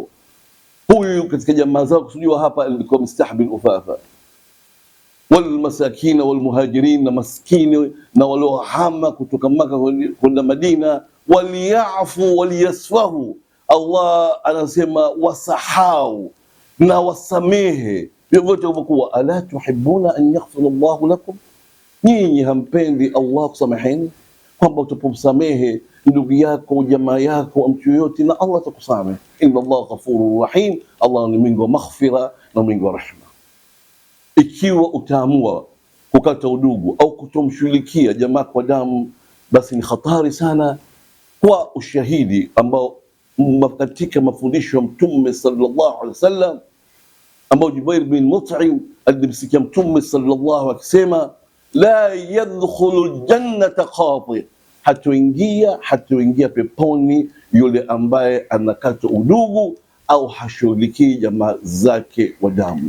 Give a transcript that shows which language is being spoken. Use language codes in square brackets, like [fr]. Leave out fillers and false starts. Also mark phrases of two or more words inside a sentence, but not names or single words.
[sw] Huyu katika jamaa zao kusudiwa hapa alikuwa Mistah bin Uthatha. [ar] والمساكين والمهاجرين, [sw] na maskini na waliohama kutoka Maka kwenda Madina, [ar] وليعفوا وليصفحوا. [sw] Allah anasema wasahau na wasamehe vyovyote vilivyokuwa. [ar] ألا تحبون أن يغفر الله لكم, [sw] nyinyi hampendi Allah kusameheni? Kwamba utapomsamehe ndugu yako, jamaa yako, mtu yoyote, na Allah atakusamehe. [ar] إن الله غفور رحيم, [sw] Allah ni mwingi wa maghfira na mwingi wa rehema. Ikiwa utaamua kukata udugu au kutomshughulikia jamaa kwa damu, basi ni hatari sana, kwa ushahidi ambao katika mafundisho ya Mtume [ar] صلى الله عليه وسلم, [sw] ambao Jubair bin Mut'im alimsikia Mtume sallallahu akisema, [ar] لا يدخل الجنة قاطع, [sw] hatoingia peponi yule ambaye anakata udugu au hashughulikii jamaa zake wa damu.